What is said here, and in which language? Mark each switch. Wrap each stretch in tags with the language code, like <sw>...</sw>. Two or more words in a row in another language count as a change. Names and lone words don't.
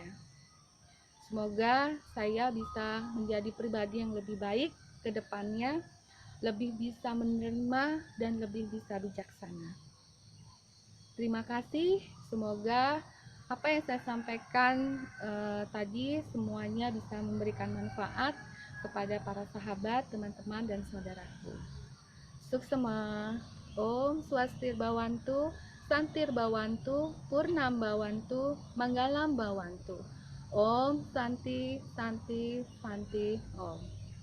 <id>Semoga saya bisa menjadi pribadi yang lebih baik ke depannya, lebih bisa menerima dan lebih bisa bijaksana. Terima kasih, semoga apa yang saya sampaikan tadi semuanya bisa memberikan manfaat kepada para sahabat, teman-teman, dan saudaraku.</id> <sa>Suksema, Om Swastir Bawantu, Santir Bawantu, Purnam Bawantu, Manggalam Bawantu. Om Santi Santi Santi Om.</sa>